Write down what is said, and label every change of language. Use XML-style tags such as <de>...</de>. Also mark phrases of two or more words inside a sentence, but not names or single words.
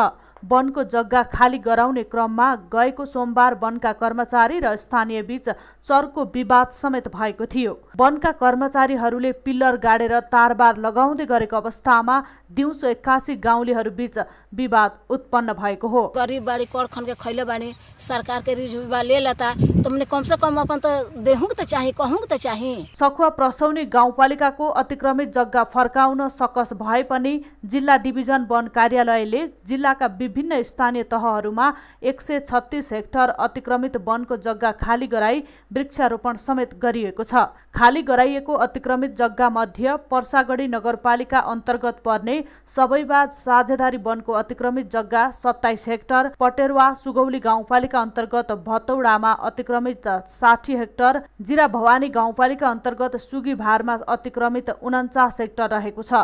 <ne>वनको जग्गा खाली गराउने क्रममा गएको सोमबार वनका कर्मचारी र स्थानीय बीच चर्को विवाद समेत भएको थियो। वनका कर्मचारीहरूले पिल्लर गाडेर तारबार लगाउँदै गरेको अवस्थामा दिउँसो 81 गाउँलेहरू बीच विवाद उत्पन्न भएको हो।</ne> <bho>गरीब बाड़ी कर खन के खैले बानी सरकार के रिजुवा ले लेता तुमने कम से कम अपन तो देहूं त चाहिए कहूं त चाहिए।</bho> <ne>सखुवा प्रसौनी गाउँपालिकाको अतिक्रमित जग्गा फर्काउन सकस भए पनि जिल्ला डिभिजन वन कार्यालयले जिल्लाका विभिन्न स्थानीय तहहरूमा 136 हेक्टर अतिक्रमित वनको जग्गा खाली गराई वृक्षारोपण समेत गरिएको छ। खाली गराइएको अतिक्रमित जग्गा मध्ये पर्सागढी नगरपालिका अन्तर्गत पर्ने सबैबाद साझेदारी वनको अतिक्रमित जग्गा 27 हेक्टर, पटेरुवा सुगौली गाउँपालिका अन्तर्गत भतौडामा अतिक्रमित 60 हेक्टर, जिरा भवानी गाउँपालिका अन्तर्गत सुगीभारमा अतिक्रमित 49 हेक्टर रहेको छ।</ne>